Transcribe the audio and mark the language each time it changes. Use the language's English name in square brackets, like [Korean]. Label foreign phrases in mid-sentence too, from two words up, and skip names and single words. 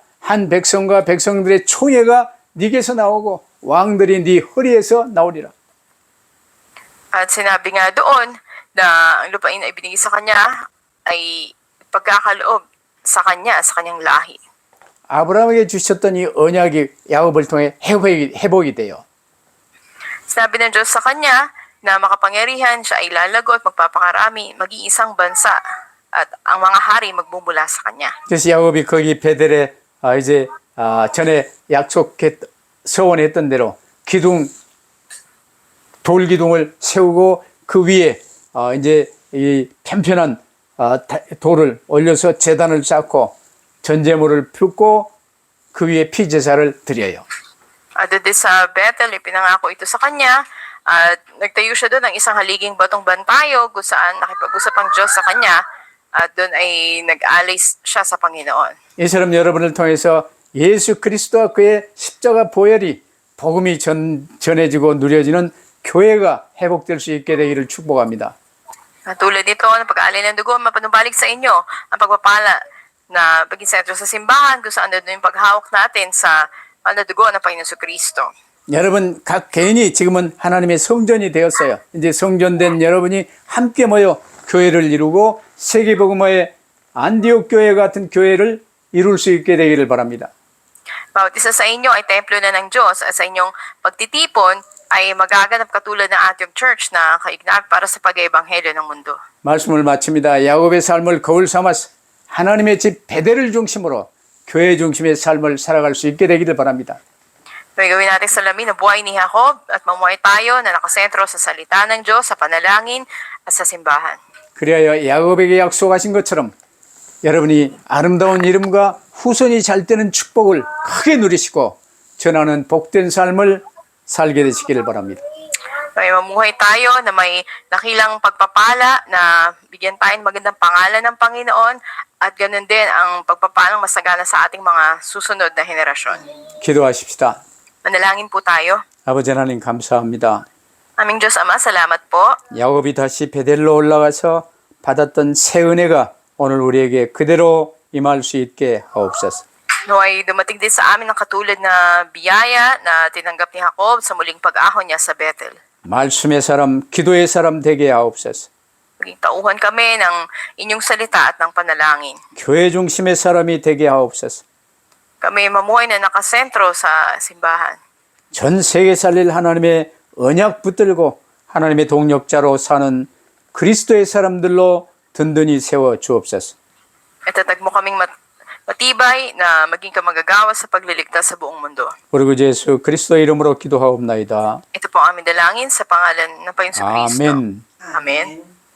[Korean] 한 백성과 백성들의 총회가 네게서 나오고 왕들이 네 허리에서 나오리라. [Filipino] At sinabi nga doon na ang lupain na ibinigay sa kanya ay pagkakaloob sa kanya, sa kanyang lahi. [Korean] 아브라함에게 주셨던 이 언약이 야곱을 통해 회복이 돼요. [Filipino] Sinabi ng Diyos sa kanya na makapangyarihan siya ay lalago at magpapakarami, mag-iisang bansa at ang mga hari magmumula sa kanya. [Korean] 그래서 야곱이 거기 베델에 이제 전에 서원했던 대로 돌기둥을 세우고 그 위에 이제 이 편편한 돌을 올려서 제단을 쌓고 전제물을 붓고 그 위에 피제사를 드려요. [Filipino] At doon sa Bethel, ipinangako ito sa kanya at nagtayo siya doon ng isang haliging batong bantayo kung saan nakipag-usap ang Diyos sa kanya at doon ay nag-alay siya sa Panginoon. [Korean] 이처럼 여러분을 통해서 예수 그리스도와 그의 십자가 보혈이 복음이 전해지고 누려지는 교회가 회복될 수 있게 되기를 축복합니다. [Filipino] Tulad nito, ng pag-aalay ng dugo, mapanumbalik sa inyo ang pagpapala na maging sentro sa simbahan kung saan doon yung paghawak natin sa dugo ng Panginoon Kristo. [Korean] 여러분 각 개인이 지금은 하나님의 성전이 되었어요. 이제 성전된 여러분이 함께 모여 교회를 이루고 세계복음화의 안디옥 교회 같은 교회를 이룰 수 있게 되기를 바랍니다. [Filipino] Bawat isa sa inyo ay templo na ng Diyos at sa inyong pagtitipon ay magaganap katulad ng Antioch Church na kaignat para sa pag-ebanghelyo ng mundo. [Korean] 말씀을 마칩니다. 야곱의 삶을 거울 삼아서 하나님의 집 베델을 중심으로 교회 중심의 삶을 살아갈 수 있게 되기를 바랍니다. [Filipino] Gawin natin salamin na buhay ni Jacob at mamuhay tayo na nakasentro sa salita ng Diyos, sa panalangin at sa simbahan. [Korean] 그리하여 야곱에게 약속하신 것처럼 여러분이 아름다운 이름과 후손이 잘 되는 축복을 크게 누리시고 전하는 복된 삶을 살게 되시기를 바랍니다. [Filipino] May mamuhay tayo na may nakilang pagpapala na bigyan tayo ng magandang pangalan ng Panginoon at ganun din ang pagpapalang masagana sa ating mga susunod na henerasyon. [Korean] 기도하십시다. [Filipino] Manalangin po tayo. [Korean] 아버지 하나님 감사합니다. [Filipino] Aming Diyos Ama, salamat po. [Korean] 야곱이 다시 베델로 올라가서 받았던 새 은혜가 오늘 우리에게 그대로 임할 수 있게 하옵소서. [Filipino] Naway dumating din sa amin ang katulad na biyaya na tinanggap ni Jacob sa muling pag-ahon niya sa Bethel. [Korean] 말씀의 사람, 기도의 사람 되게 하옵소서. [Filipino] Maging tauhan kami ng inyong salita at ng panalangin. [Korean] 교회 중심의 사람이 되게 하옵소서. [Filipino] Kami mamuhay na nakasentro sa simbahan. [Korean] 전 세계 살릴 하나님의 언약 붙들고 하나님의 동력자로 사는 그리스도의 사람들로 든든히 세워 주옵소서. [Filipino] Itatag mo kaming matibay na maging kamagagawa sa pagliligtas sa buong mundo. [Korean] 우리 구 예수 그리스도의 이름으로 기도하옵나이다. [Filipino] Ito po ang aming dalangin sa pangalan ng Panginoon Kristo. [Korean] 아멘. [Filipino] Amen.